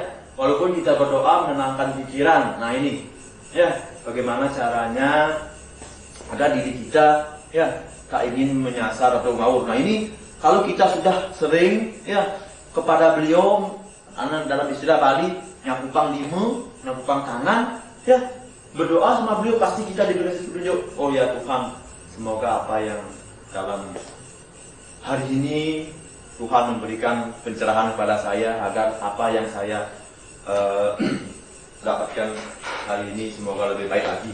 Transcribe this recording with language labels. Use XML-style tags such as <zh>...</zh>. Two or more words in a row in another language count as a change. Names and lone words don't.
<id>Walaupun kita berdoa menenangkan pikiran. Nah ini ya, bagaimana caranya agar diri kita ya tak ingin menyasar atau ngawur. Nah ini kalau kita sudah sering ya kepada beliau, dalam istilah Bali</id> <ban>nyapupang lima, nyapupang kanan</ban> <id>ya, berdoa sama beliau, pasti kita diberi petunjuk. Oh ya Tuhan, semoga apa yang dalam hari ini Tuhan memberikan pencerahan kepada saya, agar apa yang saya dapatkan hari ini semoga lebih baik lagi.</id>